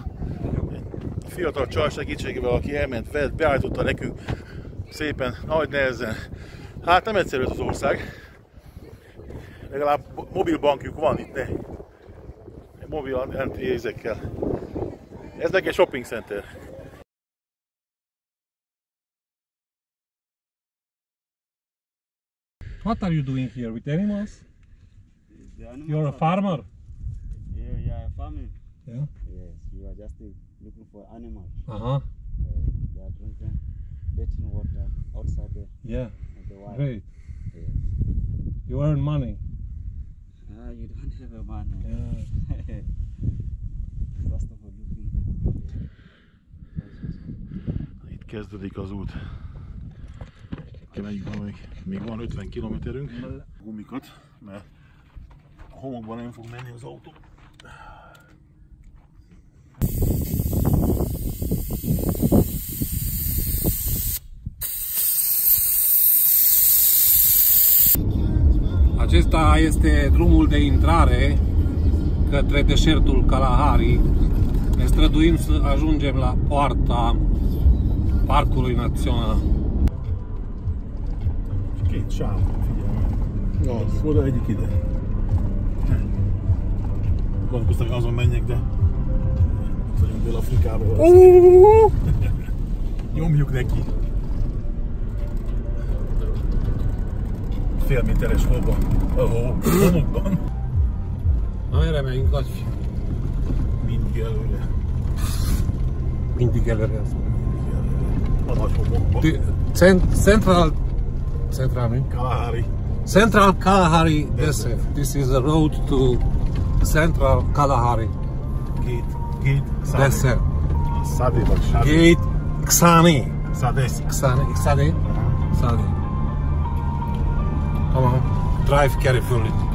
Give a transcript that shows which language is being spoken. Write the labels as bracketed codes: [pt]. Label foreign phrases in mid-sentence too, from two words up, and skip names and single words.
[hu] Egy fiatal csaj segítségével, aki elment, vett, beállította nekünk szépen, nagy nehezen. Hát nem egyszerű ez az ország. Legalább mobilbankjuk van itt, de mobil jegyzékkel. Ez meg egy [en] shopping center. What are you doing here with animals? Animals You're a farmer? Yeah, farming. Yeah. Yes, we are just looking for animals. Uh-huh. They are drinking dirty water outside Yeah. the wild. Great. Yes. You earn money. You don't have a money. Yeah. First of all, looking. [hu] Itt kezdődik az út. Még van 50 kilométerünk. Gumikat, mert a homokban nem fog menni az autó. [ro] Acesta este drumul de intrare către deșertul Kalahari. Ne străduim să ajungem la poarta Parcului Național. [hu] Két sáv, figyelj. Az oda, egyik ide. Gondolkoztam, hogy azon menjek, de ott vagyunk Dél-Afrikában. Nyomjuk neki. Fél méteres homokban. Na, erre megyünk, Laci. Mindig előre. Mindig előre. A nagy homokban. [en] Central Kalahari Desert. This is the road to Central Kalahari Gate Desert. [hu] Sade vagy Sade? [en] Gate Ksani. Sade. Come on, drive carefully.